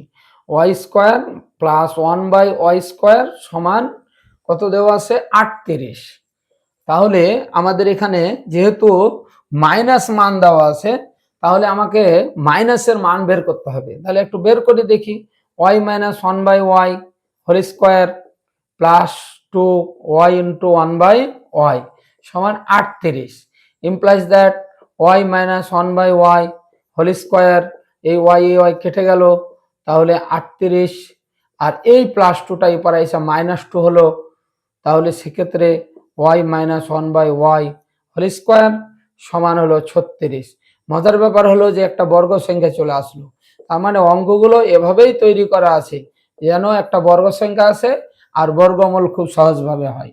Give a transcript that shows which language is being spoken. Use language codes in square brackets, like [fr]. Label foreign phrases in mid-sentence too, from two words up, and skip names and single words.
[bn] y² প্লাস 1/y² সমান কত দেওয়া আছে 38। তাহলে আমাদের এখানে যেহেতু মাইনাস মান দেওয়া আছে তাহলে আমাকে মাইনাসের মান বের করতে হবে। তাহলে একটু বের করে দেখি। y - 1/y² প্লাস 2y * 1/y সমান 38 [en] implies that [bn] y - 1/y² এই y কেটে গেল, তাহলে 38 আর এই +2টা এপারে এসে -2 হলো। তাহলে সেক্ষেত্রে y - 1/y² সমান হলো 36। মজার ব্যাপার হলো যে একটা বর্গ সংখ্যা চলে আসলো। তার মানে অঙ্কগুলো এভাবেই তৈরি করা আছে যেন একটা বর্গ সংখ্যা আছে আর বর্গমূল খুব সহজভাবে হয়।